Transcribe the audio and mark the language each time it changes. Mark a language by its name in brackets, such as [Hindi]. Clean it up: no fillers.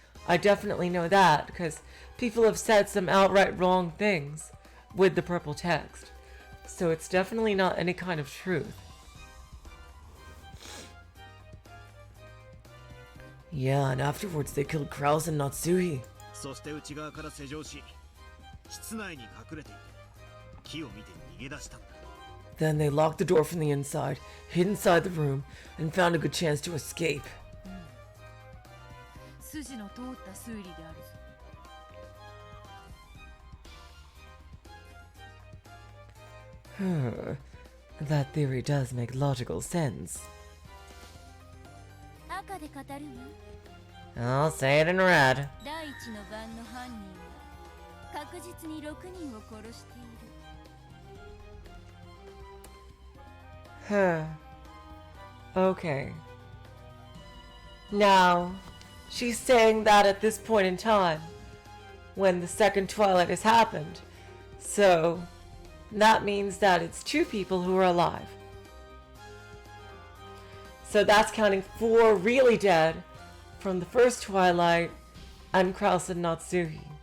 [English] I definitely know that because people have said some outright wrong things with the purple text. So it's definitely not any kind of truth. Yeah, and afterwards they killed Kraus and Natsuhi. [Japanese] そして内側から施錠し、室内に隠れていて、木を見て逃げ出したんだ。 [English] Then they locked the door from the inside, hid inside the room, and found a good chance to escape. [Japanese] 筋の通った推理であるぞ。 [English] That theory does make logical sense. [Japanese] 赤で語るわ。 [English] I'll say it in red. [Japanese] 第一の番の犯人は確実に6人を殺している。 [English] Okay. Now, she's saying that at this point in time, when the second Twilight has happened. So, that means that it's 2 people who are alive. So that's counting 4 really dead from the first Twilight and Kraus and Natsuhi.